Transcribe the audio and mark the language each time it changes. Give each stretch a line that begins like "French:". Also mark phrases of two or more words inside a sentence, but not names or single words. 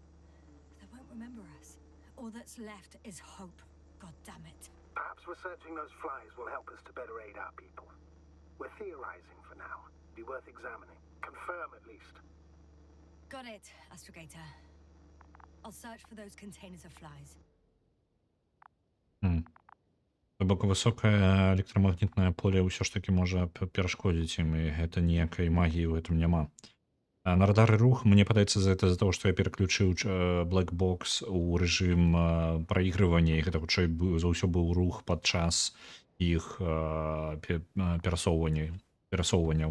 English: They won't remember us. All that's left is hope. God damn it. Perhaps researching those flies will help us to better aid our people. We're theorizing for now. Be worth examining. Confirm at least. Got it, Astrogator. I'll search for those containers of flies.
Belarusian: Бок высокае электрамагнітнае поле ўсё ж такі можа перашкодзіць ім, і гэта ніякай магіі ў гэтым няма. На радары рух, мне падаецца, з-за того, што я пераключыў Black Box у рэжым праігрывання, і гэта хутчэй за ўсё быў рух падчас іх перасоўванняў.